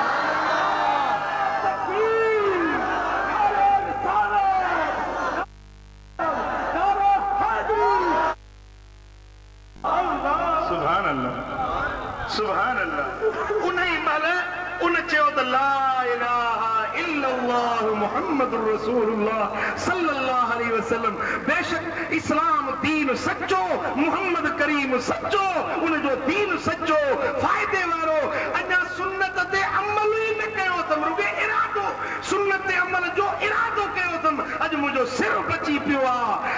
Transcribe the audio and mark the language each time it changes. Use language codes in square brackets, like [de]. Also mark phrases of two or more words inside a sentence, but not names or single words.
[ar] سبحان الله [sd] उन्हीं महिल उन चयो त [ar] لا إله إلا الله محمد رسول الله صلى الله عليه وسلم [sd] बेशक इस्लाम दीन सच्चो मुहम्मद करीम सच्चो उन जो दीन सच्चो फ़ाइदे वारो। अञा सुन्नत ते अमल ई न कयो अथमि रुॻो इरादो सुन्नत ते अमल जो इरादो कयो अथमि अॼु मुंहिंजो सिर बची पियो आहे।